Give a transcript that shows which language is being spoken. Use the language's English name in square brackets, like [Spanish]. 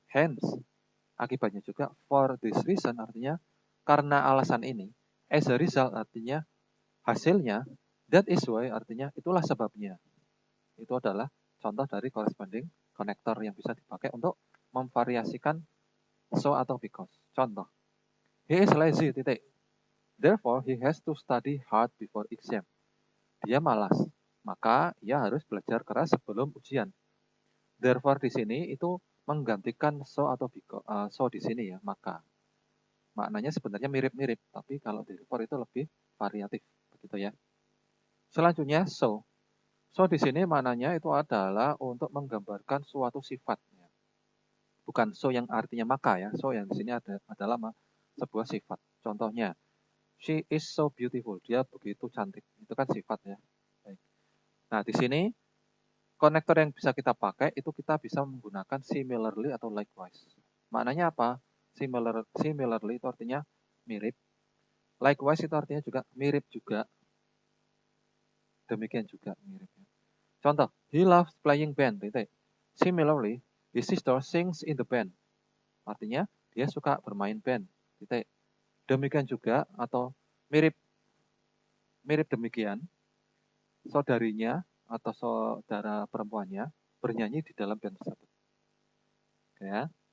[Indonesian] Hence, akibatnya juga. [English] For this reason, [Indonesian] artinya karena alasan ini. [English] As a result, [Indonesian] artinya hasilnya. [English] That is why, [Indonesian] artinya itulah sebabnya. Itu adalah contoh dari corresponding konektor yang bisa dipakai untuk memvariasikan so atau because. [English] Contoh, he is lazy, titik. Therefore, he has to study hard before exam. [Indonesian] Dia malas, maka ia harus belajar keras sebelum ujian. Therefore di sini itu menggantikan so atau because. So di sini ya, maka. Maknanya sebenarnya mirip-mirip, tapi kalau therefore itu lebih variatif, begitu ya. Selanjutnya so. So di sini maknanya itu adalah untuk menggambarkan suatu sifat. Bukan so yang artinya maka ya. So yang di sini adalah sebuah sifat. [English] Contohnya, she is so beautiful. [Indonesian] Dia begitu cantik. Itu kan sifat ya. Baik. Nah di sini konektor yang bisa kita pakai itu kita bisa menggunakan similarly atau likewise. Maknanya apa? Similarly itu artinya mirip. Likewise itu artinya juga mirip juga. Demikian juga mirip. [English] Contoh, he loves playing band. Similarly, his sister sings in the band. [Indonesian] Artinya, dia suka bermain band. Demikian juga, atau mirip demikian, saudarinya atau saudara perempuannya bernyanyi di dalam band tersebut. Ya.